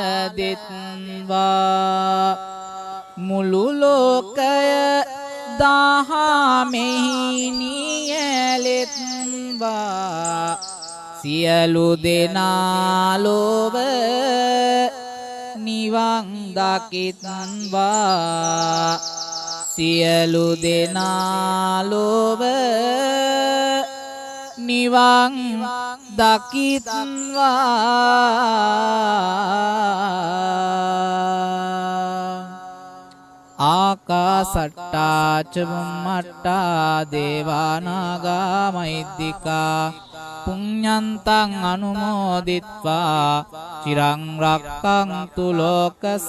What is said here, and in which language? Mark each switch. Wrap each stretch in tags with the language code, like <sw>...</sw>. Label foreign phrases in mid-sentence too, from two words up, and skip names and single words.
<si>දෙත්වා මුළු ලෝකය දහමෙහි නියැලෙත්වා සියලු දෙනා ලොව නිවන් දකිත්වා සියලු දෙනා ලොව නිවන් දකිත්වා</si> <pi>ආකාසට්ටා ච බුම්මට්ටා දේවානාගා මහිද්దికා පුඤ්ඤන්තං අනුමෝදිත්වා චිරං රක්ඛන්තු ලෝක</pi>